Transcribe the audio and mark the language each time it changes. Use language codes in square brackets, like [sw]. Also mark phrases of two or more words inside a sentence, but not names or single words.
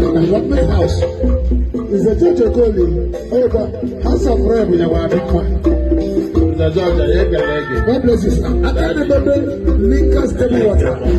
[ig] Government House. Nze George Okoli, ọkwa [en] House of Rep [ig] ya wa adịkwa. Nze George, ya ekele gị. [en] God bless you, sir. [ig] Aka na-emebe Lincoln Stable Water.